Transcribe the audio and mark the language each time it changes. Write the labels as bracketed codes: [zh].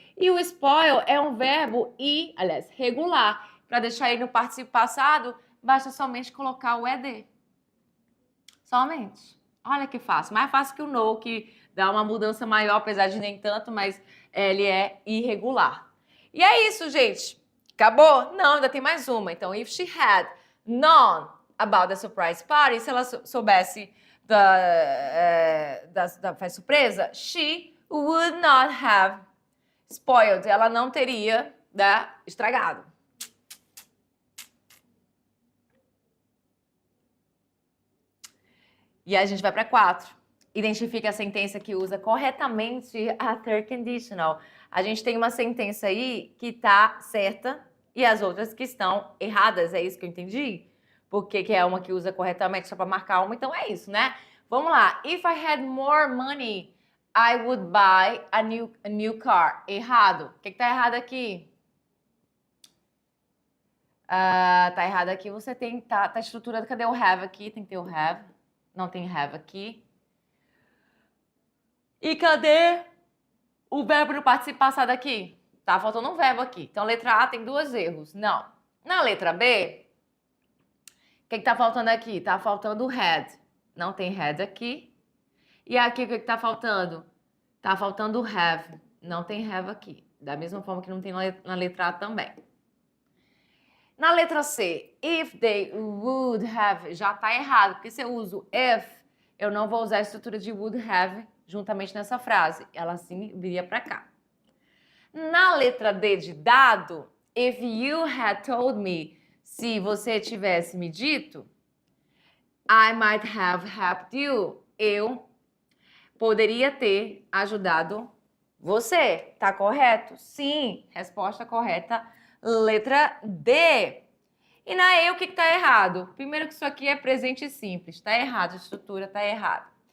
[pt] E o spoil é um verbo aliás, regular. Para deixar ele no participio passado, basta somente colocar o ed. Somente. Olha que fácil. Mais fácil que o know, que dá uma mudança maior, apesar de nem tanto, mas ele é irregular. E é isso, gente. Acabou? Não, ainda tem mais uma. [en] Então, if she had known about the surprise party, [pt] se ela soubesse da festa surpresa, [en] she would not have spoiled. [pt] Ela não teria, né, estragado. E aí a gente vai para 4. Identifique a sentença que usa corretamente a third conditional. A gente tem uma sentença aí que está certa e as outras que estão erradas. É isso que eu entendi? Porque que é uma que usa corretamente só para marcar uma, então é isso, né? Vamos lá. [en] If I had more money, I would buy a new car. [pt] Errado. O que está errado aqui? Tá errado aqui. Você tem... Tá estruturado. Cadê o have aqui? Tem que ter o have. Não tem have aqui. E cadê o verbo no participio passado aqui? Tá faltando um verbo aqui. Então, letra A tem 2 erros. Não. Na letra B, o que tá faltando aqui? Tá faltando o had. Não tem had aqui. E aqui, o que tá faltando? Tá faltando o have. Não tem have aqui. Da mesma forma que não tem na letra A também. Na letra C, [en] if they would have, [pt] já tá errado. Porque se eu uso if, eu não vou usar a estrutura de would have juntamente nessa frase. Ela sim viria para cá. Na letra D de dado, [en] if you had told me, [pt] se você tivesse me dito, [en] I might have helped you. [pt] Eu poderia ter ajudado você. Tá correto? Sim. Resposta correta, letra D. E na E, o que tá errado? Primeiro que isso aqui é presente simples. Tá errado, a estrutura tá errada.